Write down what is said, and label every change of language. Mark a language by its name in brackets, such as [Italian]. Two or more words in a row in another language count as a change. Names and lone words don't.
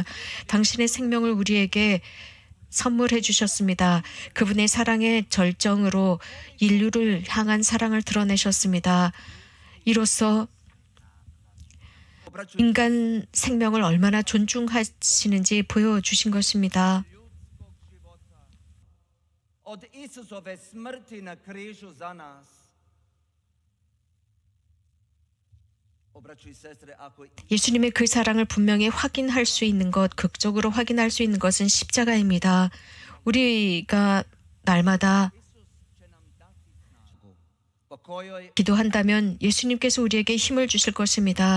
[Korean] 당신의 생명을 우리에게 선물해 주셨습니다. 그분의 사랑의 절정으로 인류를 향한 사랑을 드러내셨습니다. 이로써 인간 생명을 얼마나 존중하시는지 보여주신 것입니다. [Croatian] Od Isusove smrti na križu za nas. [Korean] 예수님의 그 사랑을 분명히 확인할 수 있는 것, 극적으로 확인할 수 있는 것은 십자가입니다. 우리가 날마다 기도한다면 예수님께서 우리에게 힘을 주실 것입니다.